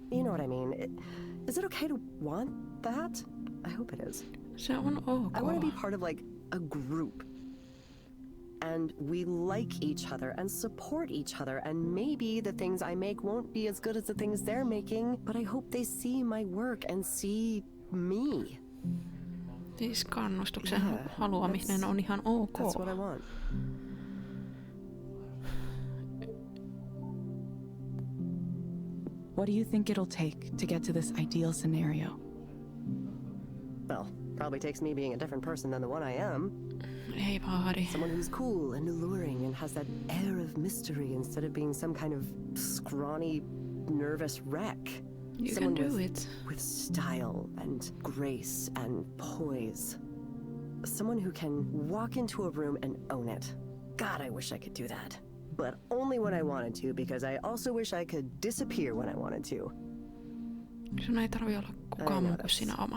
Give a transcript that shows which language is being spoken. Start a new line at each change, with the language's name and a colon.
English: You know what I mean? Is it okay to want that? I hope it is.
Finnish: Se on ok.
English: I want to be part of, like, a group. And we like each other and support each other, and maybe the things I make won't be as good as the things they're making, but I hope they see my work and see me.
Finnish: Siis kannustuksen haluaminen on ihan ok.
English: That's what I want. What do you think it'll take to get to this ideal scenario? Well, probably takes me being a different person than the one I am.
Finnish: Ei vaadi.
English: Someone who's cool and alluring and has that air of mystery instead of being some kind of scrawny, nervous wreck. You Someone can do with, it. with style and grace and poise. Someone who can walk into a room and own it. God, I wish I could do that. But only when I wanted to, because I also wish I could disappear when I wanted to.
Finnish: Sun ei tarvi olla kukaan muu kuin sinä oma